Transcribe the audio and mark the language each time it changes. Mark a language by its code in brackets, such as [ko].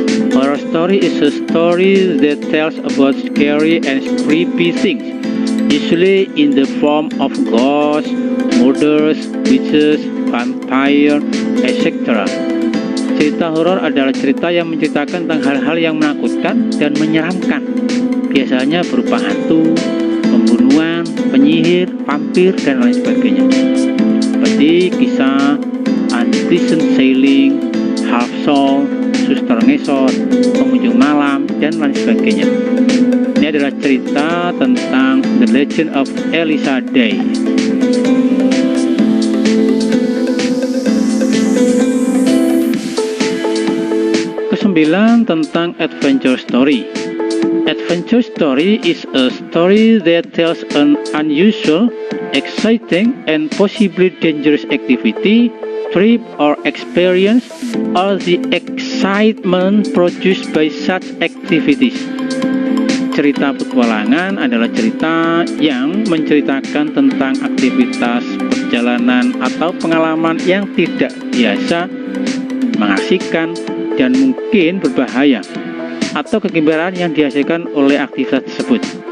[en] Horror story is a story that tells about scary and creepy things, usually in the form of ghosts, murders, witches, vampire, etc. [id] Cerita horor adalah cerita yang menceritakan tentang hal-hal yang menakutkan dan menyeramkan, biasanya berupa hantu, pembunuhan, penyihir, vampir, dan lain sebagainya. Seperti kisah Undecent Sailing, Half Soul, Suster Ngesot, Pengunjung Malam, dan lain sebagainya. Ini adalah cerita tentang The Legend of Elisa Day. Kesembilan, tentang adventure story. [en] Adventure story is a story that tells an unusual, exciting, and possibly dangerous activity, trip, or experience, or the excitement produced by such activities. [id] Cerita petualangan adalah cerita yang menceritakan tentang aktivitas perjalanan atau pengalaman yang tidak biasa, mengasihkan, dan mungkin berbahaya, atau kegembiraan yang dihasilkan oleh aktivitas tersebut.